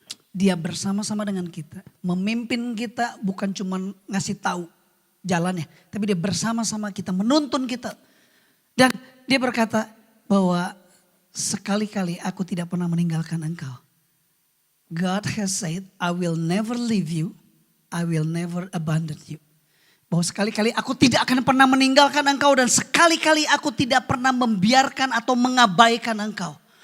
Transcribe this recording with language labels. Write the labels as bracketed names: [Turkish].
[Indonesian] Dia bersama-sama dengan kita. Memimpin kita bukan cuma ngasih tahu jalannya. Tapi dia bersama-sama kita, menuntun kita. Dan dia berkata bahwa sekali-kali aku tidak pernah meninggalkan engkau. [English] God has said, I will never leave you, I will never abandon you. [Indonesian] Bahwa sekali-kali aku tidak akan pernah meninggalkan engkau dan sekali-kali aku tidak pernah membiarkan atau mengabaikan engkau.